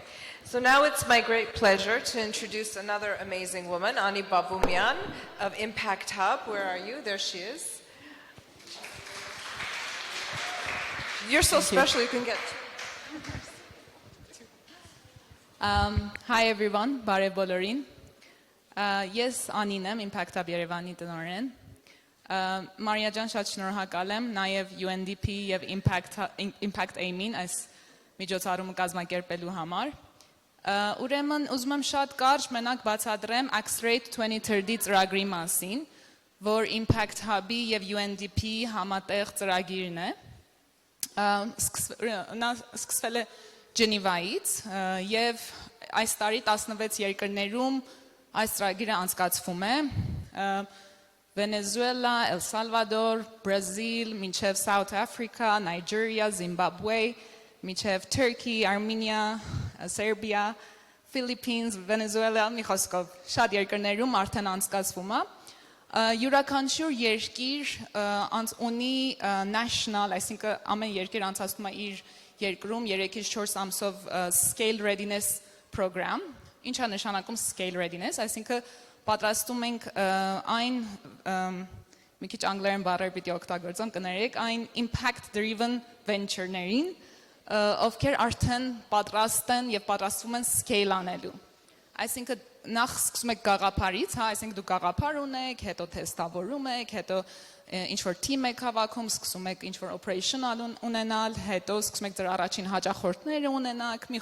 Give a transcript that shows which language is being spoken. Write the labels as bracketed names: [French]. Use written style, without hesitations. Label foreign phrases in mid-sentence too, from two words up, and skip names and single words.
[English] So now it's my great pleasure to introduce another amazing woman, Ani Baboumian of Impact Hub. Where are you? There she is. You're so special, you can get... Hi everyone, [Armenian] Բարև բոլորին. Ես Անին եմ, Impact Hub Երևանի տնօրեն։ Մարիա ջան, շատ շնորհակալ եմ նաև UNDP եւ Impact Aim-ին այս միջոցառումը կազմակերպելու համար։ Ուրեմն ուզում եմ շատ կարճ մենակ բացատրեմ Accelerate 2030 ծրագրի մասին, որ Impact Hub-ի եւ UNDP համատեղ ծրագիրն է։ Սկսվել է Ջենիվայից եւ այս տարի 16 երկրներում այս ծրագիրը անցկացվում է Վենեսուելա, Էլ Սալվադոր, Բրազիլ, մինչև South Africa, Nigeria, Zimbabwe, մինչև Turkey, Armenia, Serbia, Philippines, Venezuela, մի խոսքով շատ երկրներում արդեն անցկացվում է յուրաքանչյուր երկիր ունի national, այսինքն ամեն երկիր անցկացնում է իր երկրում 3-ից 4 ամսով [English] scale readiness program [Armenian] Ինչ է նշանակում [English] scale readiness, [Armenian] այսինքն պատրաստում ենք այն մի քիչ անգլերեն բառեր պիտի օգտագործեմ, կներեք, այն [English] impact driven venture- [Armenian] ներին, ովքեր արդեն պատրաստ են եւ պատրաստվում են scale անելու։ Այսինքն նախ սկսում եք գաղափարից, հա, այսինքն դուք գաղափար ունեք, հետո թեստավորում եք, հետո ինչ որ team եք հավաքում, սկսում եք ինչ որ operational ունենալ, հետո սկսում եք ձեր առաջին հաճախորդները ունենալ, մի